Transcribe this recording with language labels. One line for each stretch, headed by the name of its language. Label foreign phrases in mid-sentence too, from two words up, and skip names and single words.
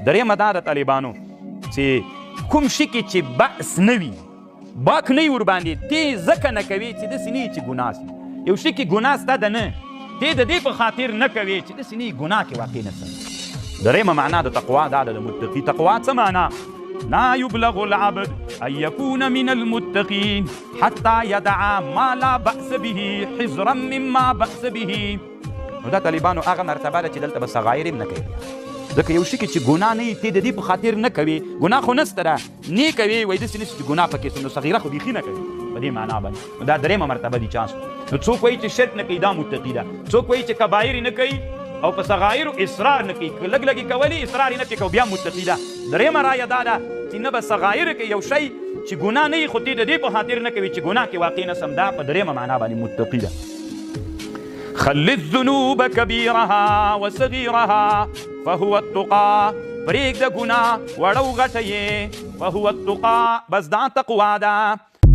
Pashto: درېیمه دا د طالبانو چې کوم شي کې چې بأس نه وي باک نه وي ورباندې تی ځکه نه کوي چې داسې نه وي چې ګناه سي. یو شي کې ګناه سته ده نه تی د دې په خاطر نه کوي چې داسې نه وي ګناه کې واقع نه سي. درېیمه معنا د تقوا دا ده د متقي. تقوا څه معنا؟
Arabic: لا يبلغ العبد أن يكون من المتقين حتى يدع ما لا بأس به حذرا مما بأس به.
Pashto: نو دا طالبانو هغه مرتبه ده چې دلته به صغایر هم نه کوي. ځکه یو شي کې چې ګناه نه وي تی د دې په خاطر نه کوي ګناه خو نسته ده نه کوي وایي داسې نشي چې ګناه پکې سي نو صغیره خو بیخي نه کوي په دې معنا باندې. نو دا درېیمه مرتبه دي چانس. نو څوک وایي چې شرک نه کوي دا متقي ده. څوک وایي چې کبایر نه کوي او په صغایرو اصرار نه کوي لږ لږې کولی اصرار یې نه پې کوي بیا متقي ده. درېیمه رایه دا ده چې نه به صغایر کوي یو شی چې ګناه نه وي خو تی د دې په خاطر نه کوي چې ګناه کې واقع نه سم دا په درېیمه معنا باندې متقي ده.
Arabic: خل الذنوب كبيرها وصغيرها فهو التقى.
Pashto: پرېږده ګناه وړه او غټه یې
Arabic: فهو التقى
Pashto: بس دا تقوا ده.